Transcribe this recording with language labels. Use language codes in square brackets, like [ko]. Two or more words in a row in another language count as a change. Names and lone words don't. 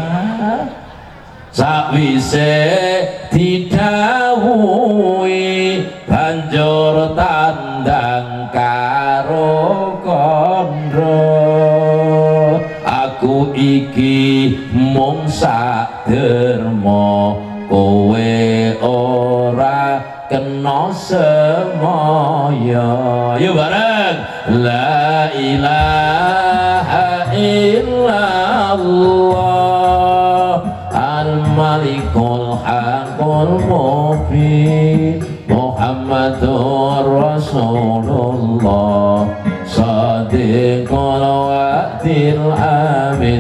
[jv] Sakwise didhawuhi banjur tandang karo kandha, aku iki mung sak derma, kowe ora kena semaya. Yuk bareng, [ar] لا إله إلا الله الملك الحق المبين محمد رسول الله صادق الوعد الأمين.